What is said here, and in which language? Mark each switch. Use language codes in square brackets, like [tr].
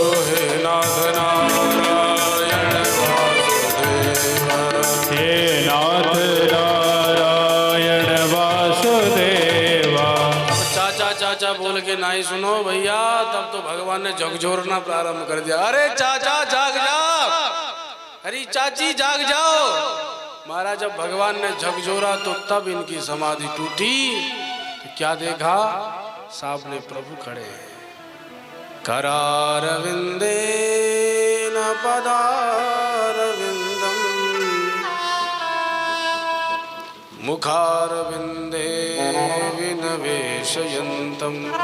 [sa] हे नाथ नारायण वासुदेव। हे नाथ नारायण वासुदेवा। [hi] चाचा चाचा बोल के नहीं सुनो भैया, तब तो भगवान ने झकझोरना प्रारंभ कर दिया। अरे चाचा जाग जाओ, अरे चाची जाग जाओ। महाराज जब भगवान ने झकझोरा तो तब इनकी समाधि टूटी। तो क्या देखा, सामने प्रभु खड़े हैं। [sa] करारविंदे न पदारविंदम मुखारविंदे विनवेशयन्तम।